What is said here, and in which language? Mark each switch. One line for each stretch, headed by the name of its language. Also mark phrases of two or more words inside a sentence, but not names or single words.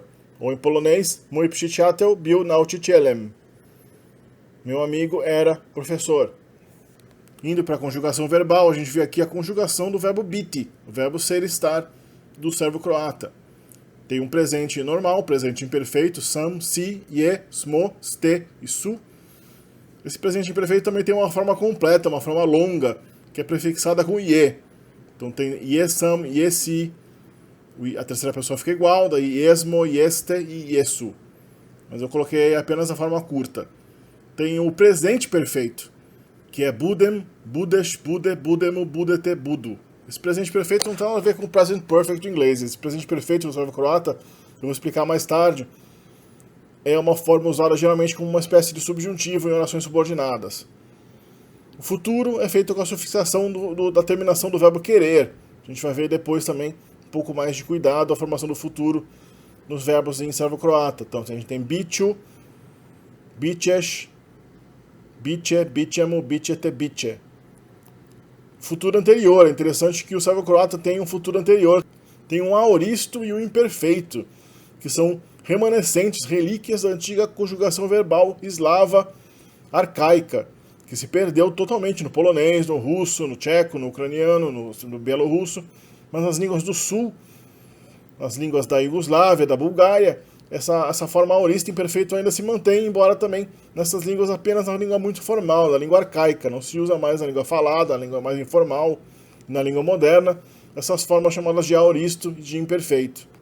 Portuguese: Ou em polonês,
Polish: moi przyjaciel był nauczycielem.
Portuguese: Meu amigo era professor. Indo para a conjugação verbal, a gente vê aqui a conjugação do verbo biti, o verbo ser e estar do servo croata. Tem um presente normal, presente imperfeito,
Croatian: sam, si, je, smo, ste e su.
Portuguese: Esse presente imperfeito também tem uma forma completa, uma forma longa, que é prefixada com ie. Então tem
Croatian: ie sam, ie si,
Portuguese: a terceira pessoa fica igual, daí
Croatian: esmo, ieste
Portuguese: e iesu. Mas eu coloquei apenas a forma curta. Tem o presente perfeito, que é
Croatian: budem, budesh, bude, budemo, budete, budu.
Portuguese: Esse presente perfeito não tem nada a ver com o
English: present perfect
Portuguese: do inglês. Esse presente perfeito do servo croata, eu vou explicar mais tarde, é uma forma usada geralmente como uma espécie de subjuntivo em orações subordinadas. O futuro é feito com a sufixação da terminação do verbo querer. A gente vai ver depois também um pouco mais de cuidado a formação do futuro nos verbos em servo croata. Então a gente tem
Croatian: biću, bićeš, biće, bićemo, bićete, biće.
Portuguese: Futuro anterior. É interessante que o servo croata tem um futuro anterior. Tem um aoristo e um imperfeito, que são remanescentes, relíquias da antiga conjugação verbal eslava arcaica, que se perdeu totalmente no polonês, no russo, no tcheco, no ucraniano, no bielorrusso, mas nas línguas do sul, nas línguas da Iugoslávia, da Bulgária, essa forma aorista imperfeito ainda se mantém, embora também nessas línguas apenas na língua muito formal, na língua arcaica, não se usa mais na língua falada, na língua mais informal, na língua moderna, essas formas chamadas de aoristo e de imperfeito.